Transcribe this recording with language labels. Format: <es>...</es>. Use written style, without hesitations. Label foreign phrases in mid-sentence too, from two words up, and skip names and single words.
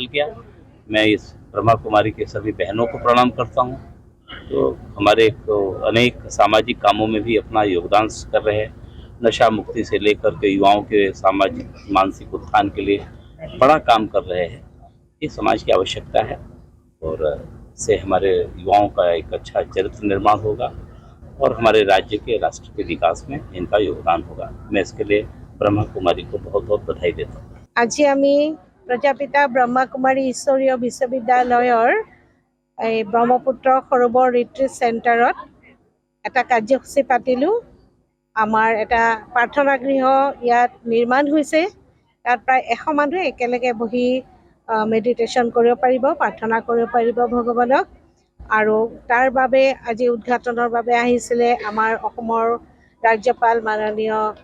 <hi>किया मैं इस ब्रह्मा कुमारी के सभी बहनों को प्रणाम करता हूँ तो हमारे अनेक सामाजिक कामों में भी अपना योगदान कर रहे हैं नशा मुक्ति से लेकर के युवाओं के सामाजिक मानसिक उत्थान के लिए बड़ा काम कर रहे हैं ये समाज की आवश्यकता है और इससे हमारे युवाओं का एक अच्छा चरित्र निर्माण होगा और हमारे राज्य के राष्ट्र के विकास में इनका योगदान होगा मैं इसके लिए ब्रह्मा कुमारी को बहुत बहुत बधाई देता हूँ</hi> <as>আজি আমি প্ৰজাপিতা ব্ৰহ্মা কুমাৰী ঈশ্বৰীয় বিশ্ববিদ্যালয়ৰ ব্ৰহ্মপুত্ৰ সৰোবৰ ৰিট্ৰিট চেণ্টাৰত এটা কাৰ্যসূচী পাতিলোঁ আমাৰ এটা প্ৰাৰ্থনা গৃহ ইয়াত নিৰ্মাণ হৈছে তাত প্ৰায় 100 মানুহ একেলগে বহি মেডিটেশ্যন কৰিব পাৰিব প্ৰাৰ্থনা কৰিব পাৰিব ভগৱানক আৰু তাৰ বাবে আজি উদ্ঘাটনৰ বাবে আহিছিলে আমাৰ অসমৰ ৰাজ্যপাল মাননীয়</as>